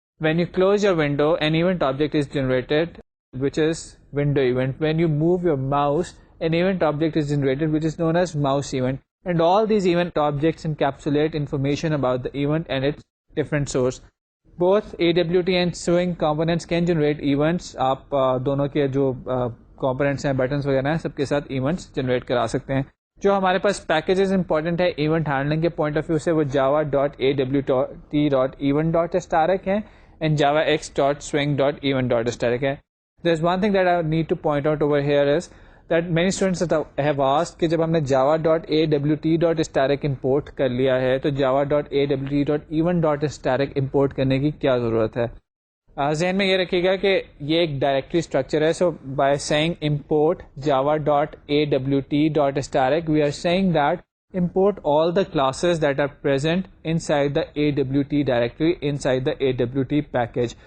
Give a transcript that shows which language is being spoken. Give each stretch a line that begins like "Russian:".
English: When you close your window, an event object is generated which is window event. When you move your mouse, an event object is generated which is known as mouse event. And all these event objects encapsulate information about the event and its different source. Both AWT and Swing components can generate events.
Urdu: آپ دونوں کے جو components ہیں, buttons وغیرہ ہیں, سب کے ساتھ events generate کرا سکتے ہیں. جو ہمارے پاس پیکیجز امپورٹنٹ ہے ایونٹ ہینڈلنگ کے پوائنٹ آف ویو سے, وہ java.awt.event.static ہیں and javax.swing.event.static ہے.
English: There's one thing that I need to point out over here is that many students have asked
Urdu: کہ جب ہم نے java.awt.static import کر لیا ہے تو java.awt.event.static import کرنے کی کیا ضرورت ہے. ذہن میں یہ رکھیے گا کہ یہ ایک ڈائریکٹری اسٹرکچر ہے.
English: So by seeing import java.awt.static we are saying that import all the classes that are present inside the AWT directory, inside the AWT package.